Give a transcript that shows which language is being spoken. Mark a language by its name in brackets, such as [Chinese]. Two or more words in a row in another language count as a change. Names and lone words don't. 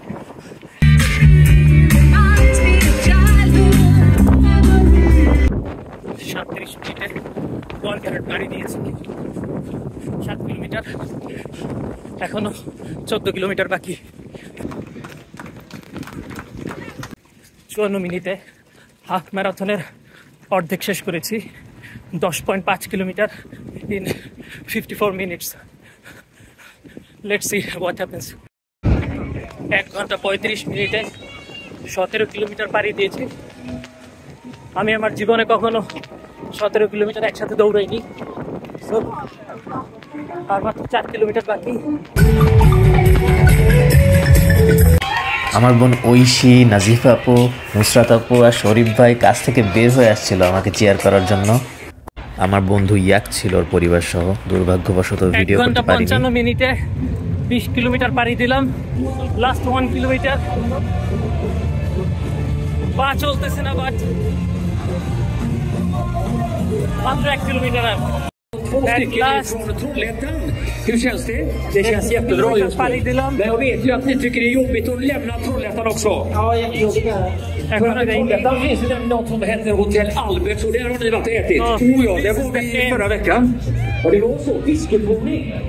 [Bangla] 37 মিনিটে 1 ক্যারেট পাড়ি দিয়েছি। 7 কিলোমিটার, এখনো 14 কিলোমিটার বাকি। 54 মিনিটে হাফ ম্যারাথনের অর্ধেক শেষ করেছি। [English] 10.5 কিলোমিটার in 54 minutes. Let's see what happens. [Bangla] 1 ঘন্টা 35 মিনিটে 17 কিলোমিটার পাড়ি দিয়েছি। আমি আমার জীবনে কখনো 17 কিলোমিটার একসাথে দৌড়াইনি। সো আর মাত্র 4 কিলোমিটার বাকি। আমার বোন ঐশী, নাজিফা আপু, নুসরাত আপু আর শরীফ ভাই কাছ থেকে বের হয়ে আসছিল আমাকে চেয়ার করার জন্য। আমার বন্ধু ইয়াক ছিল ওর পরিবার সহ। দুর্ভাগ্যবশত ভিডিও করতে পারিনি। 1 ঘন্টা 55 মিনিটে 20 কিলোমিটার পাড়ি দিলাম। লাস্ট 1 কিলোমিটার পা চলতেছে না, বাট মাত্র 1 [Swedish] kilometer är. Hur känns det? Det känns jättebra just nu. Men jag vet ju att ni tycker det är jobbigt att lämna Trollhättan också. Ja, jättejobbigt. Trollhättan finns ju något som heter Hotell Albert, så där har ni varit och ätit. Oh ja, det var vi förra veckan. Och det var så, fiskeprovning.